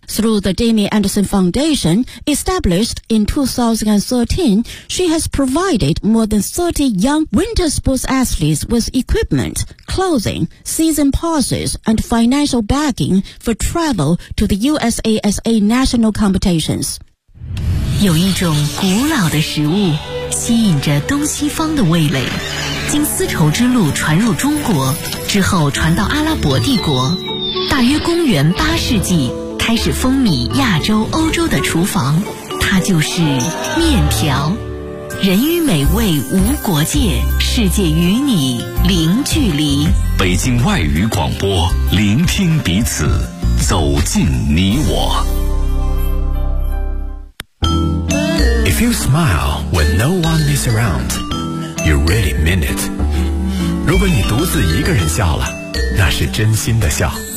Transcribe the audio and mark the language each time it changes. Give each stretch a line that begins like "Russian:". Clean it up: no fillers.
English: Through the Jimmy Anderson Foundation, established in 2013, she has provided more than 30 young winter sports athletes with equipment, clothing, season passes, and financial backing for travel to the USASA national competitions.
Chinese: 有一种古老的食物吸引着东西方的味蕾，经丝绸之路传入中国之后传到阿拉伯帝国，大约公元八世纪开始风靡亚洲欧洲的厨房，它就是面条。人与美味无国界，世界与你零距离。北京外语广播，聆听彼此，走进你我。
English: If you smile when no one is around, you really mean it.
Chinese: 如果你独自一个人笑了，那是真心的笑。